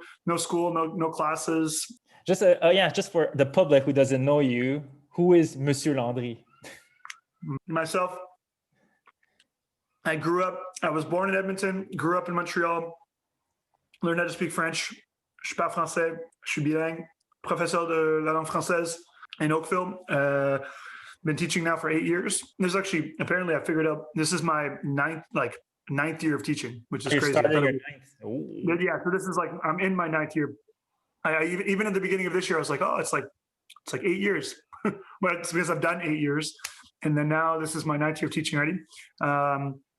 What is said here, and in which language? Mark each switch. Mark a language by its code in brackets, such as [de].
[en] No school, no classes. Just for the public who doesn't know you, who is Monsieur Landry? Myself, I was born in Edmonton, grew up in Montreal, learned how to speak French. [fr] Je parle français, je suis bilingue, professeur de la langue française [en] in Oakville. Been teaching now for 8 years. Apparently I figured out this is my ninth year of teaching, which is crazy. Yeah, so this is I'm in my 9th year. I even at the beginning of this year, I was like, oh, it's like 8 years. But it's because I've done 8 years. And then now this is my 9th year of teaching already.